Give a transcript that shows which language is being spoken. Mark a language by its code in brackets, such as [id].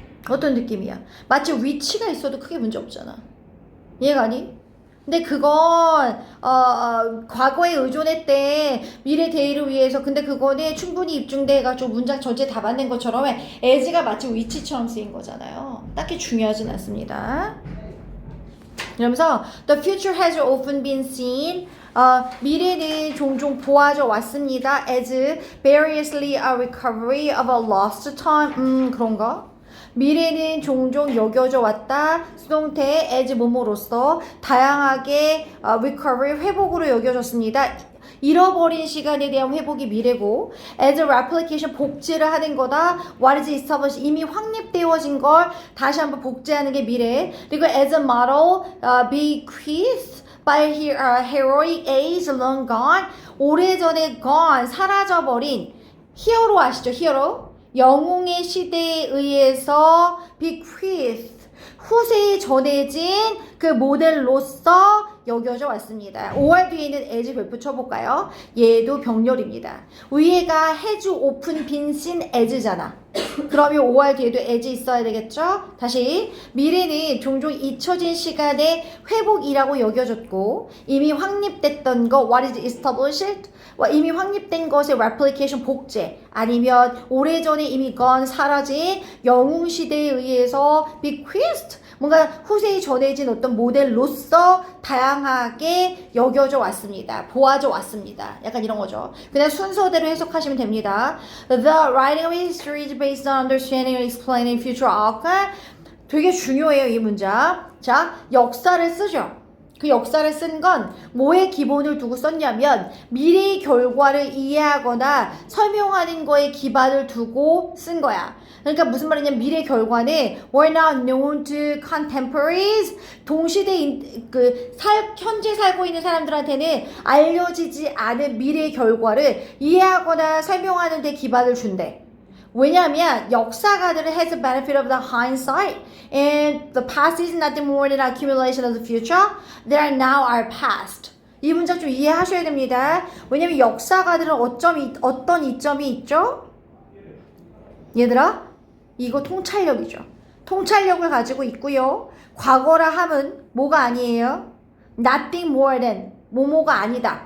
[ko] 어떤 느낌이야? 마치 위치가 있어도 크게 문제 없잖아. 이해가 아니? 근데 그건 과거에 의존했대 미래 대의를 위해서. 근데 그거는 충분히 입증돼가지고 문장 전체 다 맞는 것처럼 as가 마치 위치처럼 쓰인 거잖아요. 딱히 중요하진 않습니다. 그러면서 [en] the future has often been seen [ko] 미래는 종종 보아져 왔습니다. [en] as variously a recovery of a lost time. [ko] 그런가? 미래는 종종 여겨져 왔다. 수동태 as 뭐뭐로서 다양하게 recovery 회복으로 여겨졌습니다. 잃어버린 시간에 대한 회복이 미래고 [en] as a replication [ko] 복제를 하는 거다. [en] what is established [ko] 이미 확립되어진 걸 다시 한번 복제하는 게 미래. 그리고 [en] as a model bequeathed by heroic age long gone [ko] 오래전에 [en] gone [ko] 사라져버린 히어로 아시죠? 히어로 영웅의 시대에 의해서 bequeathed 후세에 전해진 그 모델로서 여겨져 왔습니다. 5월 뒤에는 as 별표 쳐볼까요? 얘도 병렬입니다. 위에가 [en] has open been seen as잖아. [ko] 그러면 5월 뒤에도 as 있어야 되겠죠? 다시 미래는 종종 잊혀진 시간의 회복이라고 여겨졌고 이미 확립됐던 거 what is established? 이미 확립된 것의 replication 복제 아니면 오래전에 이미 gone 사라진 영웅 시대에 의해서 bequeathed 뭔가 후세에 전해진 어떤 모델로서 다양하게 여겨져 왔습니다. 보아져 왔습니다. 약간 이런 거죠. 그냥 순서대로 해석하시면 됩니다. [en] The writing of history is based on understanding and explaining future outcome. [ko] 되게 중요해요, 이 문장. 자, 역사를 쓰죠. 그 역사를 쓴 건 뭐의 기본을 두고 썼냐면 미래의 결과를 이해하거나 설명하는 거에 기반을 두고 쓴 거야. 그러니까 무슨 말이냐면 미래의 결과는 [en] were not known to contemporaries, [ko] 동시대 현재 살고 있는 사람들한테는 알려지지 않은 미래의 결과를 이해하거나 설명하는 데 기반을 준대. 왜냐하면 역사가들은 [en] has the benefit of the hindsight, and the past is nothing more than an accumulation of the future. They are now our past. [ko] 이 문장 좀 이해하셔야 됩니다. 왜냐면 역사가들은 어떤 이점이 있죠? 얘들아, 이거 통찰력이죠. 통찰력을 가지고 있고요. 과거라 함은 뭐가 아니에요? [en] Nothing more than [ko] 뭐뭐가 아니다.